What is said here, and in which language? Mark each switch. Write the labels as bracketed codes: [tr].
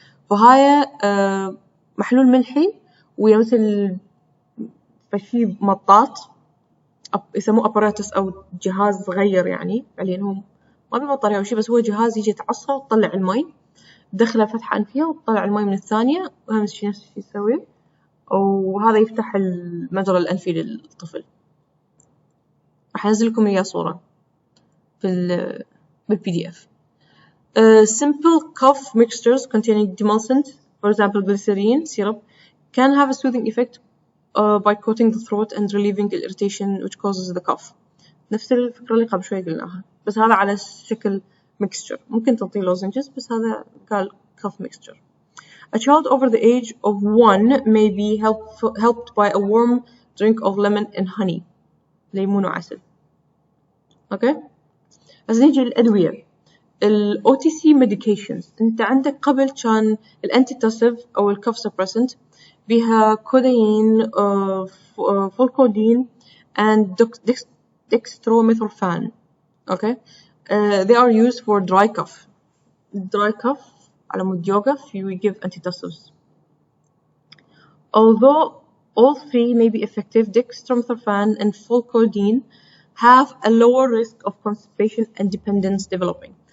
[ar] فهاي محلول ملحي ويا مثل فشي مطاط يسموه أباراتس أو جهاز صغير يعني فعليا هو ما ببطارية أو شيء، بس هو جهاز يجي تعصره وتطلع المي تدخله فتحة أنفية وتطلع المي من الثانية، وهم نفس الشيء يسوي، وهذا يفتح المجرى الأنفي للطفل. راح أنزل لكم إياه صورة في بالPDF. [en] Simple cough mixtures containing demulcent, for example glycerine syrup, can have a soothing effect by coating the throat and relieving the irritation which causes the cough. [ar] نفس الفكرة اللي قبل شوي قلناها، بس هذا على شكل mixture. ممكن تعطيه lozenges بس هذا قال cough mixture. [en] A child over the age of 1 may be helped by a warm drink of lemon and honey. [ar] ليمون وعسل. أوكي. بس نيجي للأدوية. [en] ال OTC medications. [ar] أنت عندك قبل كان الأنتيتوسيف أو الcough suppressant بها كودايين، فولكودين [en] and dextromethorphan. Okay, they are used for dry cough. Dry cough [ar] على مود يوقف [en] we give antitussives. Although all three may be effective, dextromethorphan and folcodine have a lower risk of constipation and dependence developing.